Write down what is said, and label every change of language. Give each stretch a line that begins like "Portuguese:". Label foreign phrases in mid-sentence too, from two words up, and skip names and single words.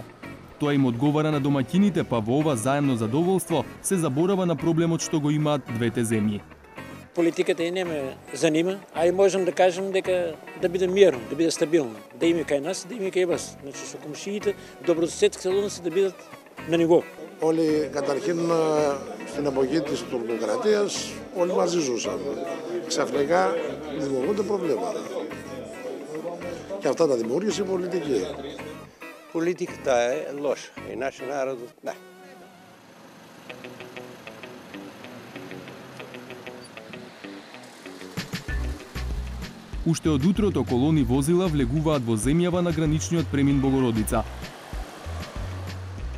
Macedonian: Тоа им одговара на домаќините, па во ова заемно задоволство се заборава на проблемот што го имаат двете земји. Политиката и не ме занима, а и можем да кажем дека да биде мирно, да биде стабилно, да има кај нас, да има кај вас. Значи со комшиите, добрососедските односи да бидат на ниво.
Greek: Όλοι καταρχήν στην εποχή της τουρκοκρατίας όλοι μαζί ζούσαν. Ξαφνικά δημιουργούνται προβλήματα. Και αυτά τα δημιούργησε η πολιτική.
Macedonian: Политиката е лоша и нашиот народ не. Уште од утрото колони возила влегуваат во земјава на граничниот премин Богородица.